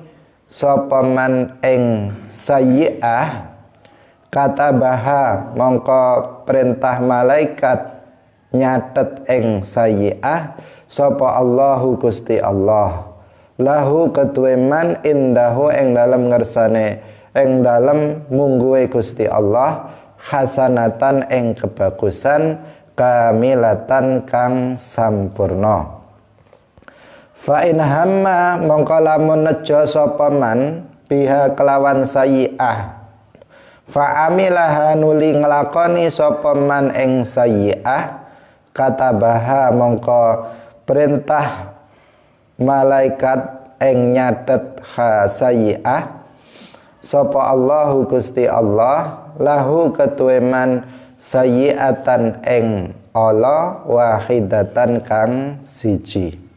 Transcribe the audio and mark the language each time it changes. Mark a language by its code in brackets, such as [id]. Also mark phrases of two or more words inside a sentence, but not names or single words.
[jv] sapa man ing sayyi'ah katabaha mongko perintah malaikat nyatet ing sayyi'ah sapa Allahu Gusti Allah lahu kedue [ar] man indahu [jv] ing dalem ngersane ing dalem mungguhe Gusti Allah hasanatan ing kebagusan kamilatan kang sampurna. [ar] Fa in hamma [jv] mongko lamun nejo sapa man biha kelawan sayyi'ah [ar] fa amilaha [jv] nuli nglakoni sapa man ing sayyi'ah katabaha mongko perintah malaikat ing nyatet sayyi'ah sapa Allahu Gusti Allah lahu ketuwe man sayyi'atan ing ala wahidatan kang siji.